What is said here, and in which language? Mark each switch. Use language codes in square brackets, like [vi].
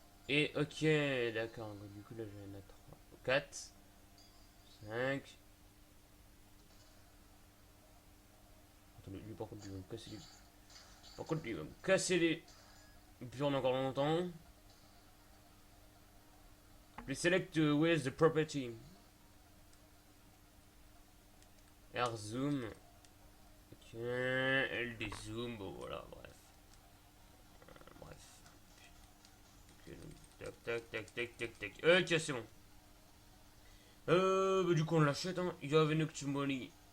[fr] Et ok, d'accord. Donc, du coup, là, je vais en mettre 3, 4, 5. Attendez, lui, par contre, il va me casser les. Par contre, il va me casser les. Et puis, on a encore longtemps. [en] Please select with the property. [fr] R zoom. Ok, L dézoom, bon voilà, bref. Bref. Ok, donc, tac, tac, tac, tac, tac, tac. Ok, c'est bon. Bah, du coup, on l'achète, hein. [en] You have enough money.